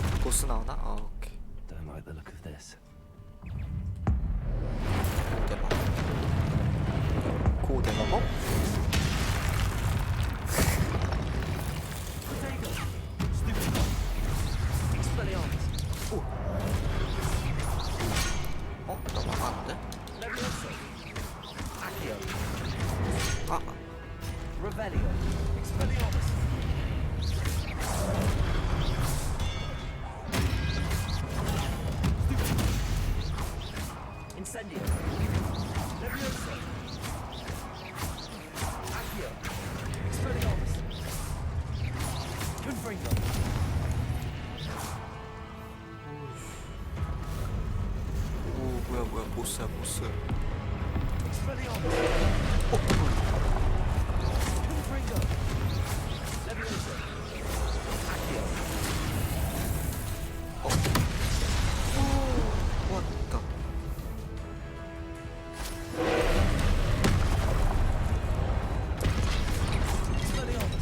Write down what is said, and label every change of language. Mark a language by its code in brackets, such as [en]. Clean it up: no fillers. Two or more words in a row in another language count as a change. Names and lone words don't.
[ko] 보스 나오나? 아 오케이. [en] Don't like the look of this. [ko] 고대마법? 어? 나 막았는데? 아 [en] Revelio. Expelliarmus. Incendio. Levioso. Accio. Expelliarmus. Confringo. [ko] 오 뭐야 보스야 보스. [en] Expelliarmus. Confringo. Levioso. Accio. [ko] 왔다. [en] Expelliarmus.